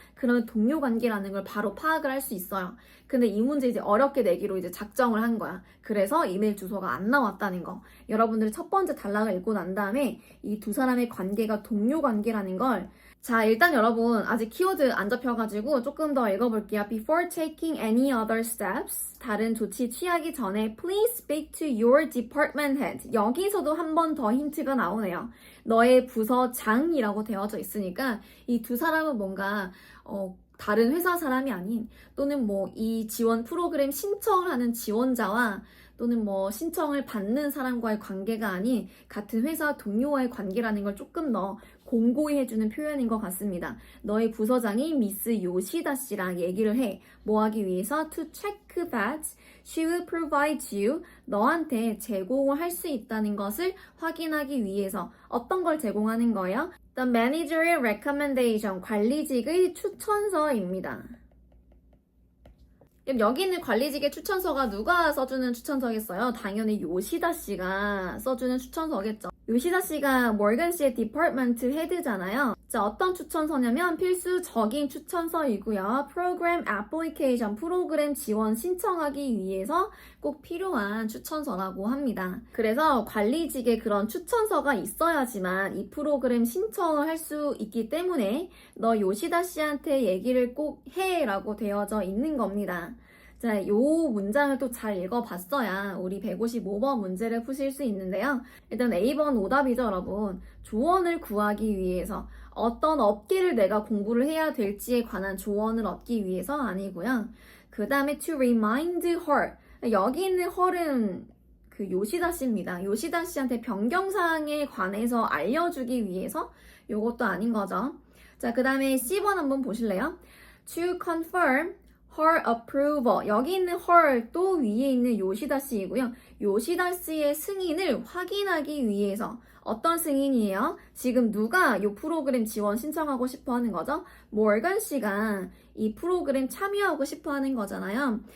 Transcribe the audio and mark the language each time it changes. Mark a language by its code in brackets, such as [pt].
[ko] 그러면 동료 관계라는 걸 바로 파악을 할 수 있어요. 근데 이 문제 이제 어렵게 내기로 이제 작정을 한 거야. 그래서 이메일 주소가 안 나왔다는 거. 여러분들이 첫 번째 단락을 읽고 난 다음에 이 두 사람의 관계가 동료 관계라는 걸 자, 일단 여러분 아직 키워드 안 잡혀가지고 조금 더 읽어볼게요. [en] Before taking any other steps, 다른 조치 취하기 전에 please speak to your department head. [ko] 여기서도 한 번 더 힌트가 나오네요. 너의 부서장이라고 되어져 있으니까 이 두 사람은 뭔가 다른 회사 사람이 아닌 또는 뭐 이 지원 프로그램 신청을 하는 지원자와 또는 뭐 신청을 받는 사람과의 관계가 아닌 같은 회사 동료와의 관계라는 걸 조금 더 공고히 해주는 표현인 것 같습니다. 너의 부서장이 미스 요시다 씨랑 얘기를 해. 뭐 하기 위해서? [en] To check that she will provide you. [ko] 너한테 제공을 할 수 있다는 것을 확인하기 위해서. 어떤 걸 제공하는 거예요? [en] The managerial recommendation, 관리직의 추천서입니다. [ko] 여기 있는 관리직의 추천서가 누가 써주는 추천서겠어요? 당연히 요시다 씨가 써주는 추천서겠죠. 요시다 씨가 모건 씨의 디파트먼트 헤드잖아요. 자, 어떤 추천서냐면 필수적인 추천서이고요. 프로그램 애플리케이션, 프로그램 지원 신청하기 위해서 꼭 필요한 추천서라고 합니다. 그래서 관리직에 그런 추천서가 있어야지만 이 프로그램 신청을 할 수 있기 때문에 너 요시다 씨한테 얘기를 꼭 해라고 되어져 있는 겁니다. 자, 요 문장을 또 잘 읽어봤어야 우리 155번 문제를 푸실 수 있는데요. 일단 A번 오답이죠, 여러분. 조언을 구하기 위해서 어떤 업계를 내가 공부를 해야 될지에 관한 조언을 얻기 위해서 아니고요. 그 다음에 to remind her. 여기 있는 her은 그 요시다 씨입니다. 요시다 씨한테 변경사항에 관해서 알려주기 위해서 요것도 아닌 거죠. 자, 그 다음에 C번 한번 보실래요? [en] To confirm her approval. [ko] 여기 있는 her 또 위에 있는 요시다 씨이고요. 요시다 씨의 승인을 확인하기 위해서 어떤 승인이에요? 지금 누가 이 프로그램 지원 신청하고 싶어 하는 거죠? 모건 씨가 이 프로그램 참여하고 싶어 하는 거잖아요.